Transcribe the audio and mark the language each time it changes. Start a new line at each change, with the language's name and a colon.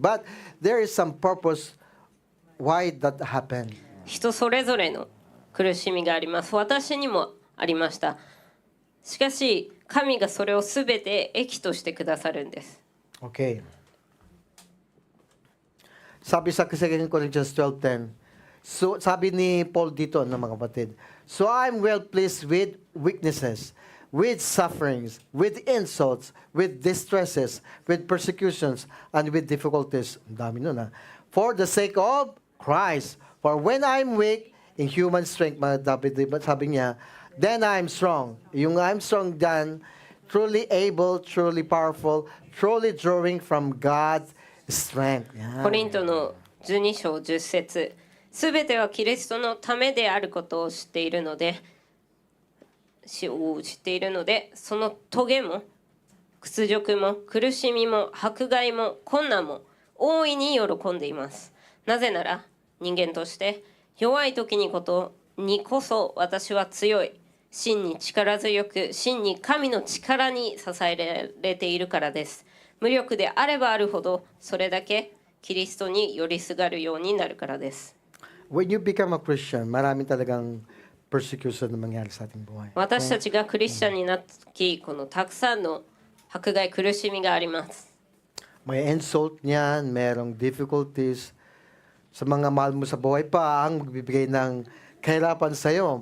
English: But there is some purpose why that happened.
Japanese: 人それぞれの苦しみがあります。私にもありました。しかし神がそれをすべて益としてくださるんです。
English: Okay.
Filipino: Sabi sa
English: 2 Corinthians 12:10,
Filipino: so sabi ni Paul dito, mga kapatid,
English: so I'm well pleased with weaknesses, with sufferings, with insults, with distresses, with persecutions, and with difficulties.
Filipino: Ang dami nun, ha?
English: For the sake of Christ. For when I'm weak, in human strength,
Filipino: sabi niya,
English: then I'm strong. Yung I'm strong dyan, truly able, truly powerful, truly drawing from God's strength.
Japanese: コリントの12章10節、すべてはキリストのためであることを知っているので、その棘も屈辱も苦しみも迫害も困難も大いに喜んでいます。なぜなら人間として弱い時にこそ私は強い、真に力強く、真に神の力に支えられているからです。無力であればあるほどそれだけキリストに寄りすがるようになるからです。
English: When you become a Christian,
Filipino: maraming talagang persecution na mangyari sa ating buhay.
Japanese: 私たちがクリスチャンになった時、このたくさんの迫害苦しみがあります。 May insult niyan, merong difficulties. Sa mga mahal mo sa buhay pa, ang magbibigay ng kahirapan sa iyo.